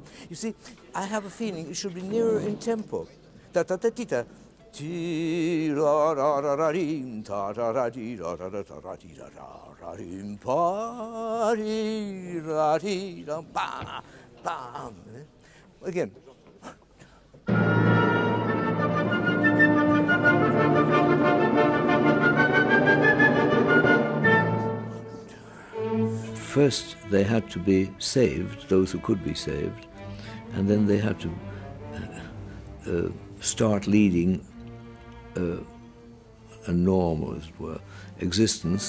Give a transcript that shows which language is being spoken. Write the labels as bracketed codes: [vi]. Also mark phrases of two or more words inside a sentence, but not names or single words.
[en] You see, I have a feeling it should be nearer in tempo. Ta-ta-ta-tee-ta. Tee-ra-ra-ra-ra-dee, ta-da-da-dee-da-da-da-da-dee-da-da-da-dee, pa-dee-da-dee-da-bam, bam. Again. First, they had to be saved, those who could be saved, and then they had to start leading a normal, as it were, existence.